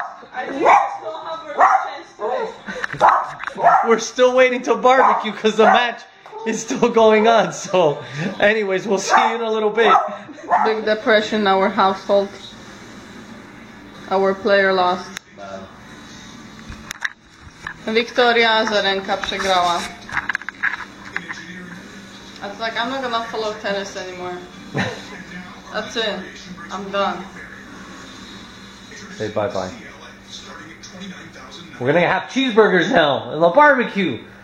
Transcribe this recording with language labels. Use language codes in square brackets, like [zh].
[en] I think I still have a chance today. We're still waiting till barbecue because the match is still going on. So, anyways, we'll see you in a little bit. Big depression in our household. Our player lost. [pl] Wiktoria Azarenka przegrała. [en] I was like, I'm not gonna follow tennis anymore. That's it. I'm done. Say bye-bye. We're gonna have cheeseburgers now and the barbecue.